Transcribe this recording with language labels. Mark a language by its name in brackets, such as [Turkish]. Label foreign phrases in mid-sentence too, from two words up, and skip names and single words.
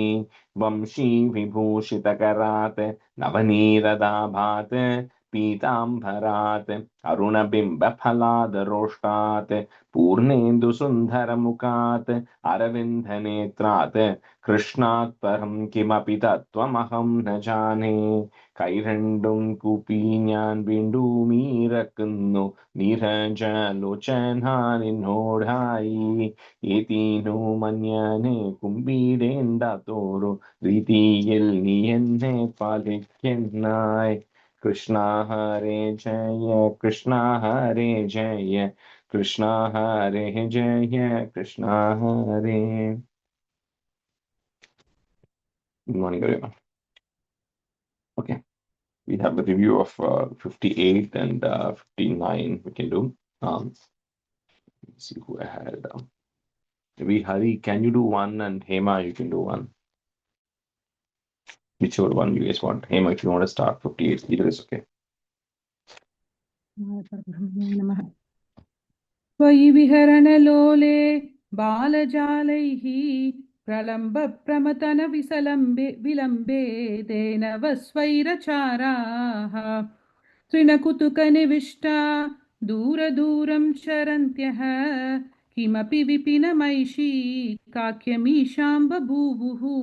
[Sanskrit] वंशी विभूषितकरात् नवनीरदाभात् पीताम्बरात् अरुणबिम्बफलादरोष्टात् पूर्णेन्दुसुन्दरमुखात् अरविन्दनेत्रात् कृष्णात् परं किमपि तत्त्वमहं न जाने। [Malayalam] കൈരണ്ടും കൂപ്പി ഞാൻ വീണ്ടുമീറക്കുന്നു നീരജലോചനാനിന്നോടായി ഏതീനു മഞ്ഞാനെ കുമ്പിടേണ്ടാത്തോരു രീതിയിൽ നീ എന്നെ പാലിക്കുന്നായി. [Sanskrit] कृष्ण हरे जय कृष्ण हरे जय कृष्ण हरे जय कृष्ण हरे. [English] Good morning, everyone. Okay, we have the review of 58 and 59 we can do. Let's see who I had. Maybe Hari, can you do one? And Hema, you can do one. Whichever one you guys want. Hema, if you want to start 58, either is okay. [Sanskrit] त्वयि विहरणलोले बालजालैः प्रलम्ब प्रमतन विलम्बे तेन वस्वैरचाराः तृणकुतुकनिविष्टा दूरदूरं चरन्त्यः किमपि विपिनमैषी काक्यमीशां बभूवुः